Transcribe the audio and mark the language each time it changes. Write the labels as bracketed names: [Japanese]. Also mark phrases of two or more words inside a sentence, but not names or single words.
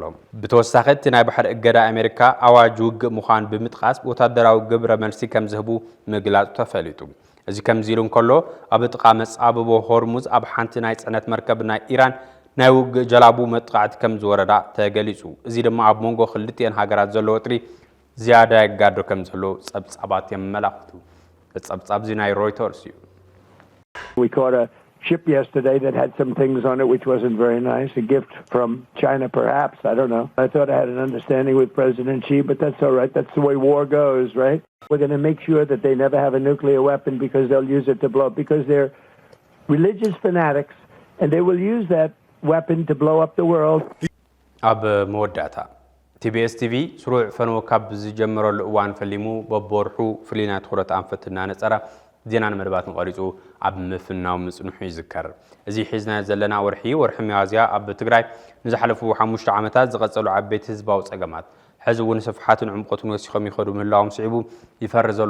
[Tigrinya] ብተወሳኺ እቲ ናይ ባሕሪ እገዳ ኣሜሪካ ኣዋጅ ውግእ ምዃኑ ብምጥቃስ ወታደራዊ ግብረ መልሲ ከም ዝህቡ ምግላጹ ተፈሊጡ እዚ ከምዚ ኢሉ እንከሎ ኣብ ጥቓ መጻብቦ ሆርሙዝ ኣብ ሓንቲ ናይ ጽዕነት መርከብ ናይ ኢራን ናይ ውግእ ጀላቡ መጥቃዕቲ ከም ዝወረዳ ተገሊጹ እዚ ድማ ኣብ መንጎ ክልቲአን ሃገራት ዘሎ ወጥሪ ዝያዳ ይጋዶ ከም ዘሎ ጸብጻባት የመላኽቱ ጸብጻብ ዚ ናይ ሮይተርስ እዩ [English] We caught a ship yesterday that had some things on it which wasn't very nice, a gift from China perhaps, I don't know. I thought I had an understanding with President Xi, but that's all right, that's the way war goes, right? We're going to make sure that they never have a nuclear weapon because they'll use it to blow up, because they're religious fanatics and they will use that weapon to blow up the world. [Tigrinya] ኣብ መወዳእታ TBS TV ስሩዕ ፈንዎ ካብ ዝጀመረሉ እዋን ፈሊሙ በቦርሑ ፍሊናት ትኹረት ኣንፈትና ነጸራ ዜናን መደባትን ቀሪጹ ኣብ ምፍናው ምጽንሑ ይዝከር እዚ ሒዝና ዘለና ወርሒ ሚያዝያ ኣብ ትግራይ ንዝሓለፉ 5 ዓመታት ዝቐጸሉ ዓበይቲ ህዝባዊ ጸገማት ሕዚ እውን ስፍሓትን ዕምቆትን ወሲኾም ይኸዱ ምህላዎም ስዒቡ ይፈር ዘሎ